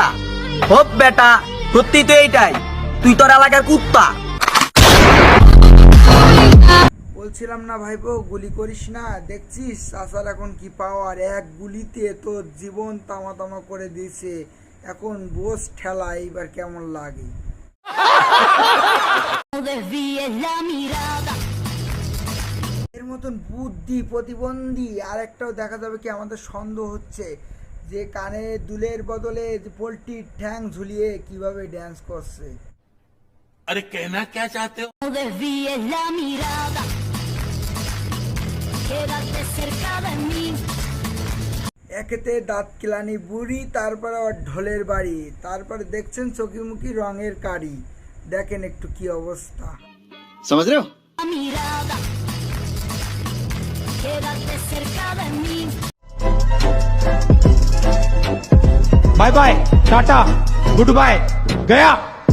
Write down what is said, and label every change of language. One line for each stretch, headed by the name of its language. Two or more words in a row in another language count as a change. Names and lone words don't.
Bangla: হোক বেটা, সত্যি তো এইটাই, তুই তোর এলাকার কুত্তা। বলছিলাম না ভাইপো গুলি করিস না, দেখছিস চাচার এখন কি পাওয়ার। এক গুলিতে তোর জীবন তামা তামা করে দিয়েছে। এখন বোস ঠেলা, এইবার কেমন লাগে।
Spanish: Desvíes la mirada.
Bangla: এর মতন বুদ্ধি প্রতিবন্ধী আর একটাও দেখা যাবে কি আমাদের সন্দেহ হচ্ছে, যে কানে দুলের বদলে যে পোল্ট্রির ঠ্যাং ঝুলিয়ে কিভাবে ড্যান্স করছে।
Hindi: अरे कहना क्या चाहते हो?
Spanish: Desvíes la mirada, quédate cerca de mí.
Bangla: একেতে দাঁত কিলানি বুড়ি, তারপর আবার ঢোলের বাড়ি, তারপরে দেখছেন চোখিমুখী রঙের কারি। দেখেন একটু কি অবস্থা।
Hindi: समझ रहे हो?
Spanish: La mirada, quédate cerca de mí.
English: bye bye, tata, good bye, गया।